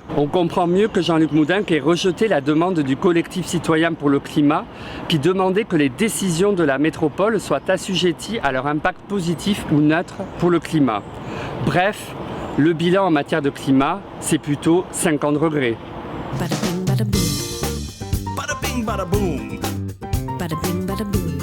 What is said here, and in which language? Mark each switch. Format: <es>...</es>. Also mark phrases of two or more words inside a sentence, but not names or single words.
<fr>On comprend mieux que Jean-Luc Moudenc ait rejeté la demande du collectif citoyen pour le climat qui demandait que les décisions de la métropole soient assujetties à leur impact positif ou neutre pour le climat. Bref, le bilan en matière de climat, c'est plutôt 5 ans de regrets.</fr> <en>Bada bing, bada boom. Bada bing, bada boom. Bada bing, bada boom.</en>